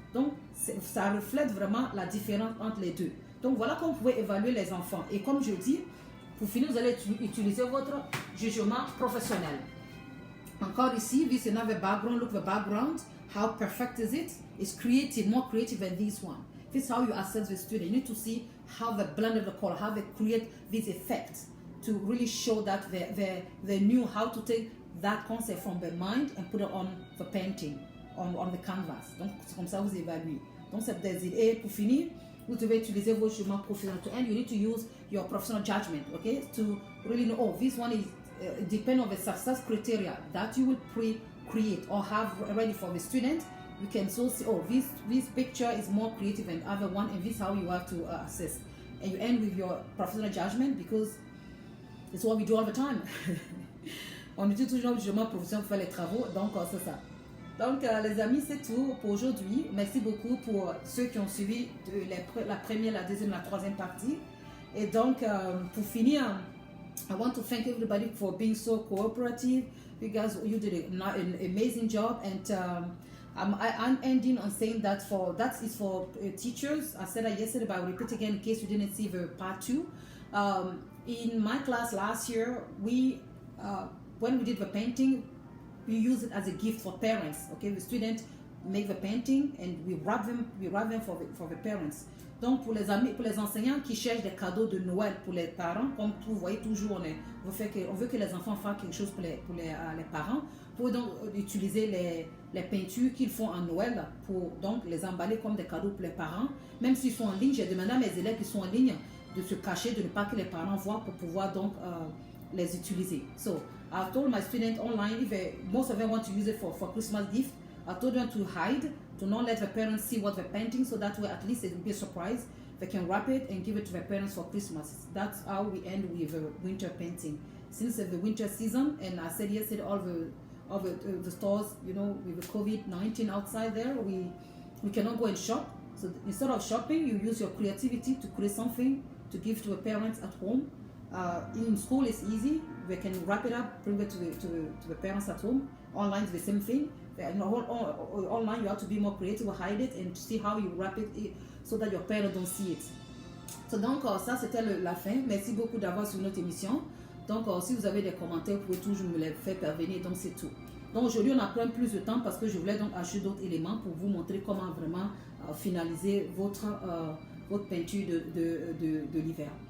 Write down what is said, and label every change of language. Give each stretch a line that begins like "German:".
French: Donc, ça reflète vraiment la différence entre les deux. Donc, voilà comment vous pouvez évaluer les enfants. Et comme je dis, pour finir, vous allez utiliser votre jugement professionnel. Encore ici,
English: this is another background. Look the background. How perfect is it? It's creative, more creative than this one. This is how you assess the student. You need to see how they blended the color, how they create this effect to really show that they knew how to take that concept from their mind and put it on the painting, on the canvas.
French: Donc, c'est comme ça que vous évaluez. Donc, c'est des idées. Et pour finir, vous devez utiliser vos jugements professionnels.
English: And you need to use your professional judgment, okay? To really know, oh, this one is depend on the success criteria that you will create or have ready for the student. You can so see, oh, this picture is more creative than other one, and this is how you have to assess. And you end with your professional judgment because it's what we do all the time.
French: On utilise toujours le jugement professionnel pour faire les travaux, donc c'est ça. Donc les amis, c'est tout pour aujourd'hui. Merci beaucoup pour ceux qui ont suivi la première, la deuxième, la troisième partie. Et donc pour finir,
English: I want to thank everybody for being so cooperative. You guys, you did an amazing job, and I'm ending on saying that is for teachers. I said that yesterday, but I'll repeat again in case you didn't see the part 2. In my class last year, we when we did the painting, we use it as a gift for parents. Okay, the students make the painting and we wrap them for the parents.
French: Donc pour les enseignants qui cherchent des cadeaux de Noël pour les parents, comme vous voyez toujours, on veut que les enfants fassent quelque chose pour les parents, pour donc utiliser les peintures qu'ils font en Noël pour donc les emballer comme des cadeaux pour les parents. Même s'ils sont en ligne, j'ai demandé à mes élèves qui sont en ligne de se cacher, de ne pas que les parents voient pour pouvoir donc les utiliser.
English: So I told my students online, most of them want to use it for Christmas gift, I told them to hide, to not let the parents see what they're painting, so that way at least it will be a surprise. They can wrap it and give it to their parents for Christmas. That's how we end with winter painting. Since the winter season, and I said yesterday, all the stores, you know, with the COVID-19 outside there, we cannot go and shop. So instead of shopping, you use your creativity to create something to give to the parents at home. In school, it's easy. They can wrap it up, bring it to the parents at home. Online, it's the same thing. Online, you have to be more creative, hide it, and see how you wrap it so that your parents don't see it.
French: So, donc, ça, c'était la fin. Merci beaucoup d'avoir suivi notre émission. Donc, si vous avez des commentaires, vous pouvez toujours me les faire parvenir. Donc, c'est tout. Donc, aujourd'hui, on a pris plus de temps parce que je voulais donc ajouter d'autres éléments pour vous montrer comment vraiment finaliser votre peinture de l'hiver.